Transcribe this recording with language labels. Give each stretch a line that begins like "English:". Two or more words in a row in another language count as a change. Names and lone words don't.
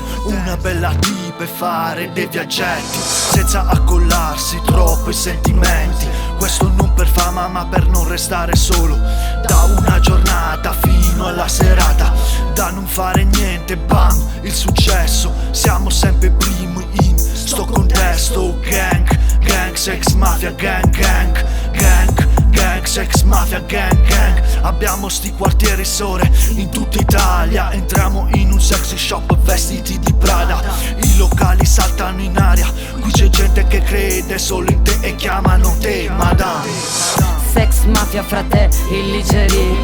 Italian: Una bella tipa e fare dei viaggetti senza accollarsi troppo i sentimenti. Questo non per fama ma per non restare solo, da una giornata fino alla serata, da non fare niente, bam, il successo. Siamo sempre primi in sto contesto.
English: Gang, gang, sex mafia, gang, gang, gang, gang, sex mafia, gang, gang.
Italian: Abbiamo sti quartieri sore in tutta Italia. Entriamo in un
English: sexy shop
Italian: vestiti di Prada. I locali saltano in aria. Qui c'è gente che crede solo in te e chiamano te madame.
English: Sex mafia
Italian: frate, illigeri.